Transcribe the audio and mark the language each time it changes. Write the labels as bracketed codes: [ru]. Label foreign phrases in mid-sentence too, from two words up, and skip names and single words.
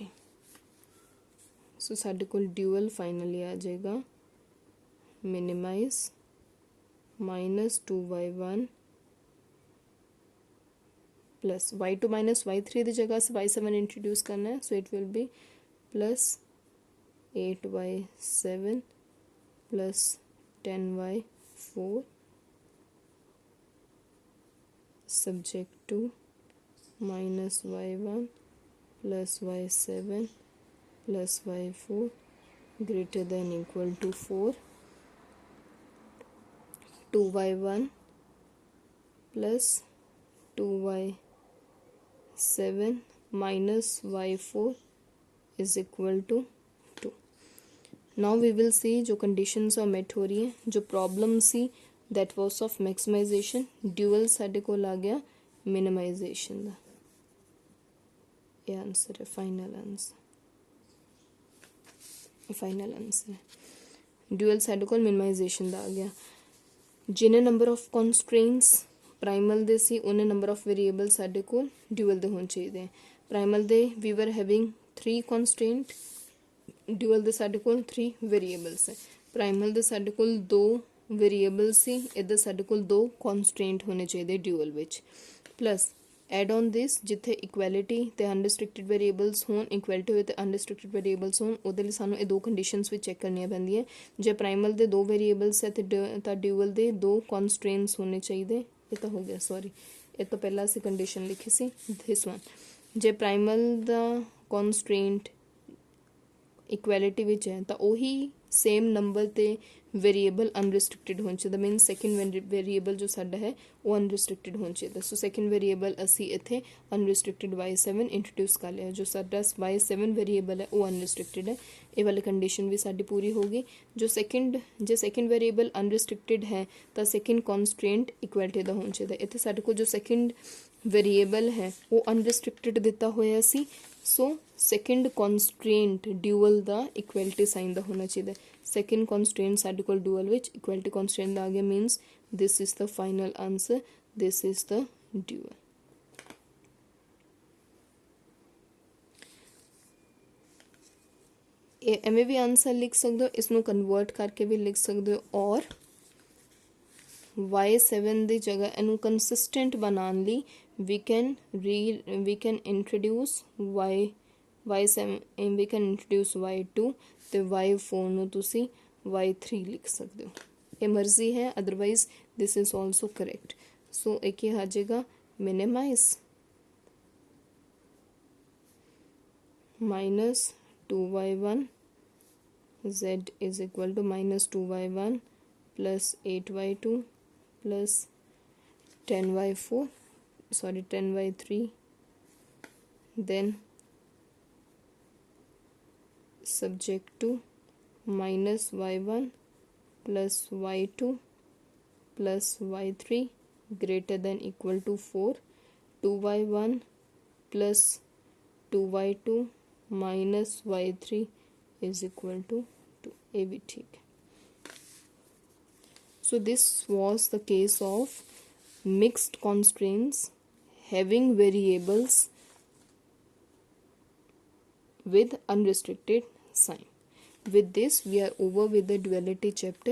[pa] ਸੋ ਸਾਡੇ ਕੋਲ [en] dual finally [pa] ਆ ਜਾਏਗਾ [en] minimize minus 2y1 plus y2 minus y3 [hi] की जगह से y7 इंट्रोड्यूस करना है, [en] so it will be plus 8y7 plus 10y4 subject to minus y1 plus y7 plus y4 greater than equal to 4, 2y1 plus 2y7 minus y4 is equal to 2। now we will see [hi] जो conditions और met हो रही है, [pa] जो problem सी [en] that was of maximization, dual [pa] साडे कोल आ गया minimization दा। [hi] ये आंसर है, फाइनल आंसर है। [pa] ਡਿਊਅਲ ਸਾਡੇ ਕੋਲ ਮਿਨੀਮਾਈਜ਼ੇਸ਼ਨ ਦਾ ਆ ਗਿਆ। ਜਿੰਨੇ [en] number of constraints primal [pa] ਦੇ ਸੀ ਉਨ੍ਹੇ [en] number of variable [pa] ਸਾਡੇ ਕੋਲ ਡਿਊਅਲ ਦੇ ਹੋਣੇ ਚਾਹੀਏ। ਪ੍ਰਾਈਮਲ ਦੇ [en] we were having 3 constraint, [pa] ਡਿਊਅਲ ਦੇ ਸਾਡੇ ਕੋਲ 3 ਵੇਰੀਏਬਲਜ਼ ਹੈ। ਪ੍ਰਾਈਮਲ ਦੇ ਸਾਡੇ ਕੋਲ 2 ਵੇਰੀਏਬਲ ਸੀ, ਇੱਧਰ ਸਾਡੇ ਕੋਲ 2 ਕੰਸਟ੍ਰੇਂਟ ਹੋਣੇ ਚਾਹੀਏ ਡਿਊਅਲ ਵਿੱਚ, [en] plus add on this [pa] ਜਿੱਥੇ ਇਕੁਐਲਿਟੀ ਤੇ ਅਨਰਿਸਟ੍ਰਿਕਟਿਡ ਵੇਰੀਏਬਲਜ਼ ਹੋਣ, ਇਕੁਐਲਿਟੀ ਹੋਏ ਤੇ ਅਨਰਿਸਟ੍ਰਿਕਟਿਡ ਵੇਰੀਏਬਲਜ਼ ਹੋਣ, ਉਹਦੇ ਲਈ ਸਾਨੂੰ ਇਹ 2 ਕੰਡੀਸ਼ਨਸ ਭੀ ਚੈੱਕ ਕਰਨੀਆਂ ਪੈਂਦੀਆਂ। ਜੇ ਪ੍ਰਾਈਮਲ ਦੇ 2 ਵੇਰੀਏਬਲਜ਼ ਹੈ ਤੋ ਡਿਊਅਲ ਦੇ 2 ਕੰਸਟ੍ਰੇਂਟਸ ਹੋਣੇ ਚਾਹੀਏ। [hi] ये तो हो गया, सॉरी ये तो पहला [pa] ਅਸੀਂ ਕੰਡੀਸ਼ਨ ਲਿਖੀ ਸੀ [en] this one. [pa] ਜੇ ਪ੍ਰਾਈਮਲ ਦਾ ਕੰਸਟ੍ਰੇਂਟ ਇਕੁਐਲਿਟੀ ਵਿੱਚ ਹੈ ਤੋ ਉਹੀ [en] same number [pa] ਤੇ ਵੇਰੀਏਬਲ ਅਨਰਿਸਟ੍ਰਿਕਟਿਡ ਹੋਣਾ ਚਾਹੀਏ। [en] mean second variable [pa] ਜੋ ਸਾਡਾ ਹੈ ਵੋ ਅਨਰਿਸਟ੍ਰਿਕਟਿਡ ਹੋਣਾ ਚਾਹੀਏ। [en] so second variable [pa] ਅਸੀ ਇੱਥੇ [en] unrestricted y7 introduce [pa] ਕਰ ਲਿਆ, ਜੋ ਸਾਡਾ y7 ਵੇਰੀਏਬਲ ਹੈ ਵੋ ਅਨਰਿਸਟ੍ਰਿਕਟਿਡ ਹੈ। [hi] ये वाली कंडीशन भी साडी पूरी होगी। जो [en] second variable unrestricted [hi] है तो [en] second constraint equality [hi] का होना चाहिए। [pa] ਇੱਥੇ ਸਾਡੇ ਕੋਲ ਜੋ [en] second variable [pa] ਹੈ ਵੋ ਅਨਰਿਸਟ੍ਰਿਕਟਿਡ ਦਿੱਤਾ ਹੋਇਆ ਸੀ, [en] so second constraint dual [hi] का इक्वैलिटी साइन का होना चाहिए। [en] second constraint [pa] ਸਾਡੇ ਕੋਲ ਡਿਊਅਲ ਵਿੱਚ [en] equality constraint [pa] ਆ ਗਿਆ, [en] means this is the final answer, this is the dual. [pa] ਐਵੇਂ ਵੀ ਆਨਸਰ ਲਿਖ ਸਕਦੇ ਹੋ, ਇਸ ਨੂੰ ਕਨਵਰਟ ਕਰਕੇ ਵੀ ਲਿਖ ਸਕਦੇ ਹੋ, ਔਰ y7 ਦੀ ਜਗ੍ਹਾ ਇਹਨੂੰ ਕੰਸਿਸਟੈਂਟ ਬਣਾਉਣ ਲਈ [en] we can introduce y7 we can introduce y2 [pa] ਤੇ y4 ਨੂੰ ਤੁਸੀਂ y3 ਲਿਖ ਸਕਦੇ ਹੋ। ਇਹ ਮਰਜ਼ੀ ਹੈ, ਅਦਰਵਾਈਜ਼ [en] this is also correct। [pa] ਸੋ ਇਹ ਕੀ ਆ ਜਾਏਗਾ, [en] minimize minus 2y1 z is equal to minus 2y1 plus 8y2 plus 10y3, then subject to minus y1 plus y2 plus y3 greater than equal to 4, 2y1 plus 2y2 minus y3 is equal to 2। [hi] ये भी ठीक है। [en] So this was the case of mixed constraints having variables with unrestricted sign. With this we are over with the duality chapter.